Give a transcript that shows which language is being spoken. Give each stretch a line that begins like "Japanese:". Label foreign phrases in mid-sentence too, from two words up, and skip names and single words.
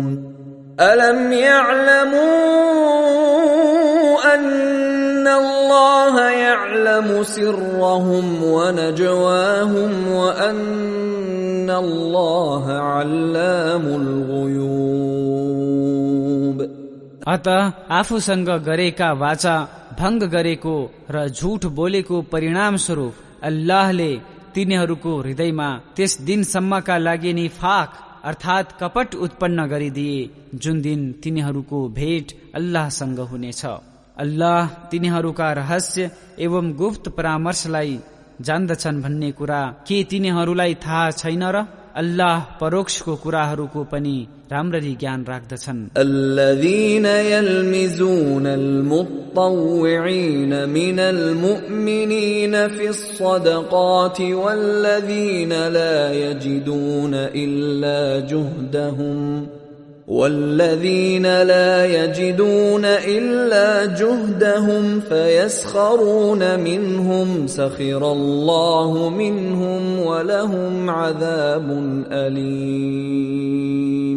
Arabic: ألم يعلموا أن الله يعلم سرهم ونجواهم وأن الله علام الغيوب.
Nepali: अतः आफूसँग गरेका वाचा भंग गरेको र झूठ बोलेको परिणाम स्वरूप अल्लाहले तिनीहरूको हृदयमा त्यस दिनसम्मका लागि निफाक अर्थात कपट उत्पन्न गरिदिए जुन दिन तिनीहरूको भेट अल्लाहसँग हुनेछ. अल्लाह तिनीहरूका रहस्य एवं गुप्त परामर्शलाई जान्दछन् भन्ने कुरा के तिनीहरूलाई थाहा छैन र? अल्लाह परोक्षको कुराहरूको पनि राम्ररी ज्ञान राख्दछन्.
Arabic: الذين يلمزون المطوعين من المؤمنين في الصدقات والذين لا يجدون إلا جهدهم فيسخرون منهم سخر الله منهم ولهم عذاب أليم.